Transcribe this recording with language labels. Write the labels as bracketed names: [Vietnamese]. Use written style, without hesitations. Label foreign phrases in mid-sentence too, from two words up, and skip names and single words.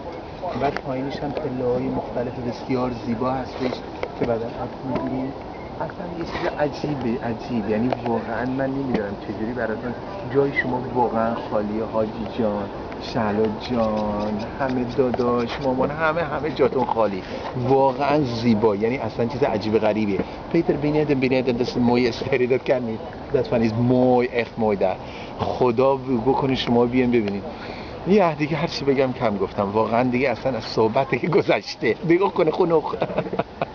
[Persian] بعد پایینش هم پله‌های مختلف بسیار زیبا هستش که بعداً عکس می‌گیریم. اصلا یه چیز عجیب، یعنی واقعا من نمیدونم چجوری براتون جای شما واقعا خالیه. حاجی جان، شهلا جان، همه داداش، مامان، همه جاتون خالی، واقعا زیبا، یعنی اصلا چیز عجیب غریبیه. [Dutch] Peter, beneden, dat is een mooie serie, dat kan niet. Dat van is mooi, echt mooi daar. [Persian] خدا بکنه شما بیان ببینید. دیگه هر چی بگم کم گفتم، واقعا دیگه اصلا از صحبتی که گذشته دیگه کنه خنوخ.